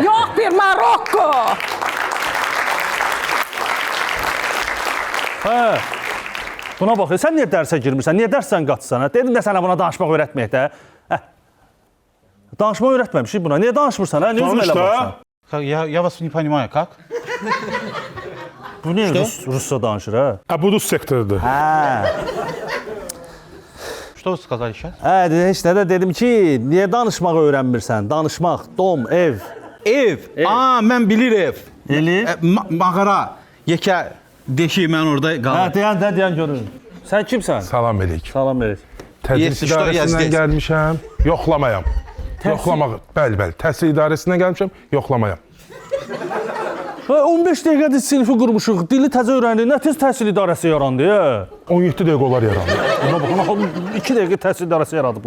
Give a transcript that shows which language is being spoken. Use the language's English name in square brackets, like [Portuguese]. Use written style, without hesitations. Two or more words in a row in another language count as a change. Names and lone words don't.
[Azerbaijani] Yox bir Marokko. Hə. Buna bax, sən niyə dərsə girmirsən? Niyə dərsdən qaçsan? Dedim də sənə buna danışmaq öyrətməyək də. Hə. Danışmaq öyrətməmişik buna. Niyə danışmırsan? Hə? Niyə özüm elə baxsan? [Russian] Я вас не понимаю, как? [Azerbaijani] Bu niyə rusca danışır, hə? Bu rus sektorudur. Hə. [Russian] Что вы сказали сейчас? [Azerbaijani] Hə, heç nə də dedim ki, niyə danışmağı öyrənmirsən? Danışmaq, dom, ev. Ev. Aa, mən bilir ev. Eli? Mağara. Yekə deşik mən orada Hə, qalır. deyən görün. Sən kimsən? Salam eləyirik. Salam verir. Tədris [Russian] Yes, что я [Azerbaijani] idarəsindən [Russian] здесь. [Azerbaijani] gəlmişəm. Yoxlamayam. Yoxlamaq. Bəli. Təhsil idarəsindən gəlmişəm. Yoxlamayam. 15 dəqiqədir sinifi qurmuşuq. Dili təzə öyrəndik. Nə tez təhsil idarəsi yarandı, ya? 17 dəqiqə olar yarandı. Buna baxın, 2 dəqiqə təhsil idarəsi yaradıblar.